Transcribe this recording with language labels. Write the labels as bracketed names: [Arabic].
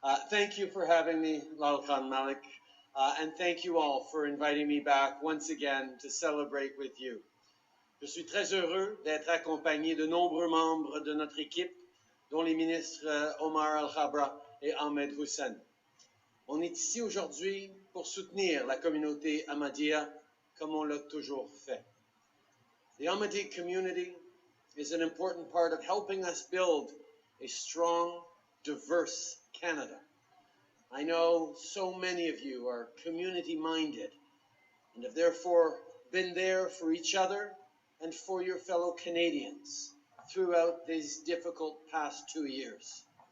[English] Thank you for having me, Lal Khan Malik, and thank you all for inviting me back once again to celebrate with you. [French] Je suis très heureux d'être accompagné de nombreux membres de notre équipe, dont les ministres Omar Al-Khabra et Ahmed Hussein. On est ici aujourd'hui pour soutenir la communauté Ahmadiyya comme on l'a toujours fait. [English] The Ahmadi community is an important part of helping us build a strong, diverse Canada. I know so many of you are community-minded and have therefore been there for each other and for your fellow Canadians throughout these difficult past 2 years.